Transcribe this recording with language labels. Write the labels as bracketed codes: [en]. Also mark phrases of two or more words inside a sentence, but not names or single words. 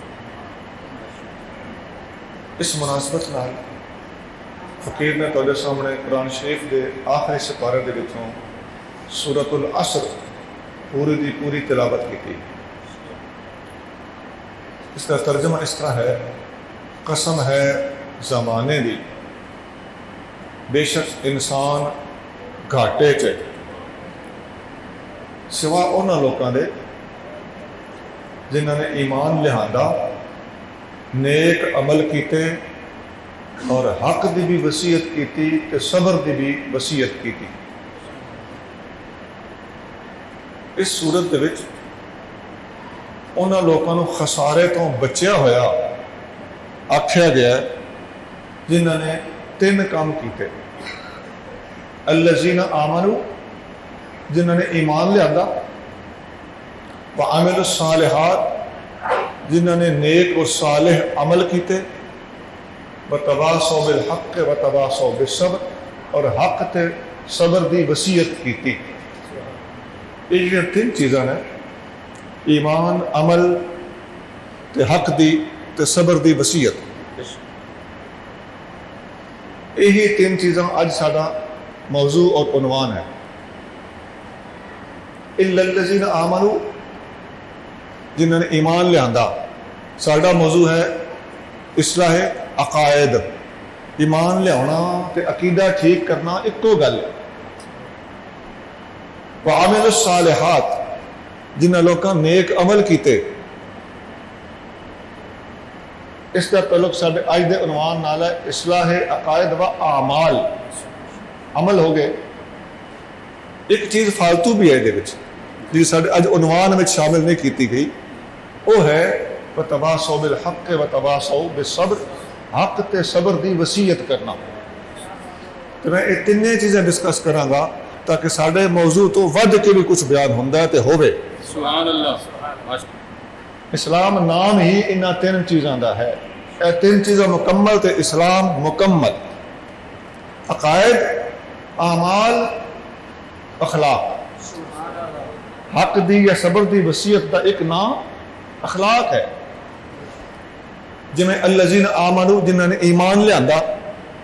[pa] اس مناسبت نال فقیر نے تواڈے سامنے قرآن شریف دے آخری سپارے دے وچوں سورۃ العصر پوری دی پوری تلاوت کی۔ [ur] اس کا ترجمہ اس طرح ہے: [pa] قسم ہے زمانے دی، بے شک انسان گھاٹے چ سوا انہاں لوکاں دے جنہاں نے ایمان لہاندا، نیک عمل کیتے اور حق دی بھی وصیت کیتی تے صبر دی بھی وصیت کیتی۔ اس صورت دے وچ انہاں لوکاں نو خسارے تو بچیا ہویا آکھیا گیا ہے جنہاں نے 3 کام کیتے: [ar] الذین آمنوا، [pa] جنہاں نے ایمان لیا، [ar] وعملوا الصالحات، [pa] جنہاں نے نیک و صالح عمل کیتے، [ar] وتواصوا بالحق وتواصوا بالصبر، [pa] اور حق تے صبر دی وصیت کیتی۔ یہ 3 چیزاں ہیں: ایمان، عمل تے حق دی تے صبر دی وصیت۔ یہی 3 چیزاں اج ساڈا موضوع اور عنوان ہے۔ [ar] الا الذین آمنوا، [ur] جنہوں نے ایمان لیا۔ [pa] ساڈا موضوع ہے اصلاح عقائد۔ ایمان لیا تے عقیدہ ٹھیک کرنا ایکو گل ہے۔ [ar] وعمل الصالحات، [pa] جنہاں لوکاں نیک عمل کیتے۔ [ur] اس کا تعلق [pa] ساڈے اج دے عنوان نال ہے اصلاح عقائد و اعمال۔ عمل ہو گئے، ایک چیز فالتو بھی ہے یہ جی ساڈے اج عنوان میں شامل نہیں کیتی گئی، وہ ہے [ar] وتواصوا بالحق وتواصوا بالصبر، [pa] حق تے صبر دی وصیت کرنا۔ تو میں یہ 3 چیزیں ڈسکس کراں گا تاکہ ساڈے موضوع تو ود کے بھی کچھ بیان ہوندا ہے تے ہووے۔ [ar] سبحان اللہ۔ [pa] اسلام نام ہی انہاں 3 چیزاں دا ہے۔ اے 3 چیزاں مکمل تے اسلام مکمل۔ عقائد، اعمال، اخلاق۔ حق دی یا صبر دی وصیت دا ایک نام اخلاق ہے۔ [ur] جی [ar] الذین آمنوا، [ur] جنہوں نے ایمان لیا،